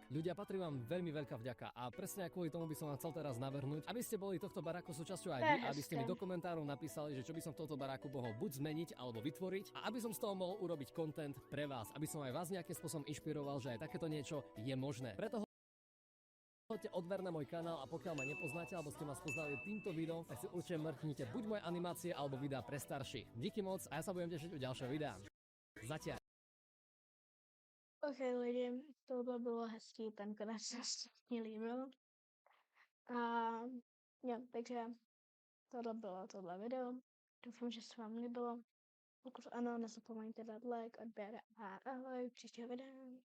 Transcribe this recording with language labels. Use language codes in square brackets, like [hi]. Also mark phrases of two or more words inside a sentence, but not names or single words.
[sk] Ľudia, patrí vám veľmi veľká vďaka a presne kvôli tomu by som vám chcel teraz navrhnúť, aby ste boli tohto baráku súčasťou aj vy, aby ste mi do komentárov napísali, že čo by som v tomto baráku mohol buď zmeniť alebo vytvoriť a aby som z toho mohol urobiť content pre vás, aby som aj vás nejakým spôsobom inšpiroval, že aj takéto niečo je možné. Preto choďte odber na môj kanál a pokiaľ ma nepoznáte alebo ste ma spoznali týmto videom, tak si určite mrknite buď moje animácie alebo videá pre starších. Díky moc a ja sa budem tešiť u ďalšieho videa. Zatiaľ. [cs] Ok lidi, tohle bylo hezký, ten konec se strašně líbil. A jo, takže tohle bylo tohle video. Doufám, že se vám líbilo. Pokud ano, nezapomeňte dát like, odběr a ahoj, příštího videa.